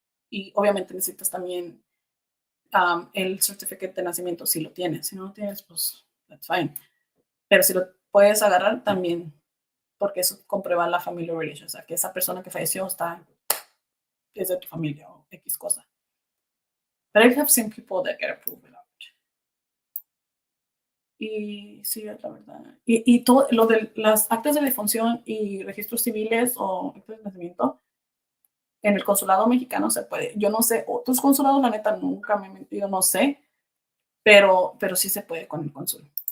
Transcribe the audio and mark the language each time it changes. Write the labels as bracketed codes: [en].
[es] Y obviamente necesitas también el certificate de nacimiento, si lo tienes. Si no lo tienes, pues, [en] that's fine. [es] Pero si lo puedes agarrar, también, porque eso comprueba la [en] family relation. [es] O sea, que esa persona que falleció es de tu familia o X cosa. [en] But I have seen people that get approved without it. [es] Y sí, es la verdad. Y todo lo de las actas de defunción y registros civiles o actas de nacimiento, en el consulado mexicano se puede. Yo no sé, otros consulados, la neta, nunca me he metido, no sé, pero sí se puede con el cónsul.